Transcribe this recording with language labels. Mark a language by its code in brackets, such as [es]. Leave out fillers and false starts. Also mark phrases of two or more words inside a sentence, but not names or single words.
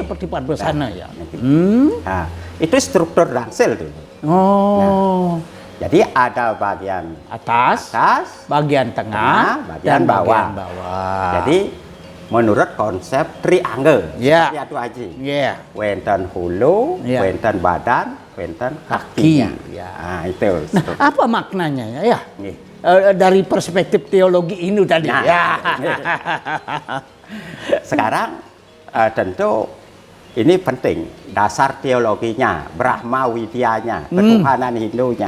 [id] seperti Padmasana ya. Nah, itu struktur dangsil dulu. Oh, Jadi ada bagian atas, atas, bagian tengah, bagian dan bawah. bagian bawah. Jadi menurut konsep triangle. Ya. Seperti Atuh Haji. ya, [ban] Wenten hulu, [id] Ya. [ban] wenten badan, wenten [id] Kaki. kakinya. Ya. Nah, itu. apa maknanya ya? Nih. Dari perspektif teologi Hindu tadi. Nah, ya. Sekarang tentu ini penting, dasar teologinya, Brahma Widyanya, ketuhanan Hindunya.